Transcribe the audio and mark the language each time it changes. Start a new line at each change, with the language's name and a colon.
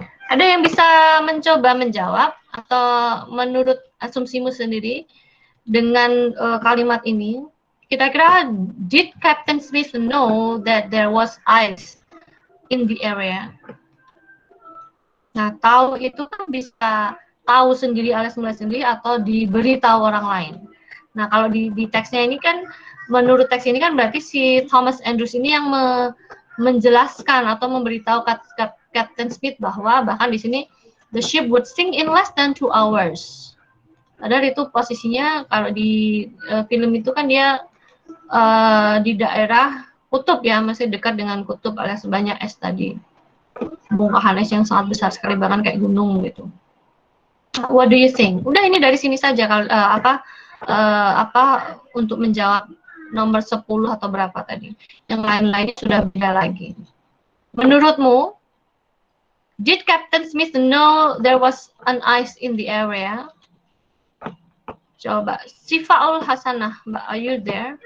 Indonesian: Ada yang bisa mencoba menjawab atau menurut asumsimu sendiri dengan kalimat ini? Kira-kira,
English: did Captain Smith know that there was ice in the area?
Indonesian: Nah, tahu itu kan bisa tahu sendiri alias melihat sendiri atau diberitahu orang lain. Nah, kalau di teksnya ini kan, menurut teks ini kan berarti si Thomas Andrews ini yang menjelaskan atau memberitahu Captain Smith bahwa bahkan di sini
English: the ship would sink in less than 2 hours.
Indonesian: Padahal itu posisinya kalau di film itu kan dia di daerah kutub ya, masih dekat dengan kutub alias banyak es tadi. Bongkahan es yang sangat besar sekali, bahkan kayak gunung gitu.
English: What do you think?
Indonesian: Udah, ini dari sini saja kalau untuk menjawab nomor 10 atau berapa tadi. Yang lain-lainnya sudah beda lagi. Menurutmu,
English: did Captain Smith know there was an ice in the area?
Indonesian: Coba, Sifaul Hasanah, Mbak,
English: are you there?